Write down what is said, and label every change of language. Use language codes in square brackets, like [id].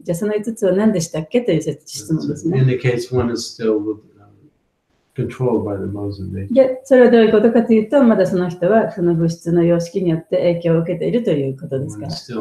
[ja] じゃあその5つは何でしたっけという質問ですね。 [en] Indicates one is still controlled by the modes of nature. [ja] で、それはどういうことかというと、まだその人はその物質の様式によって影響を受けているということですから。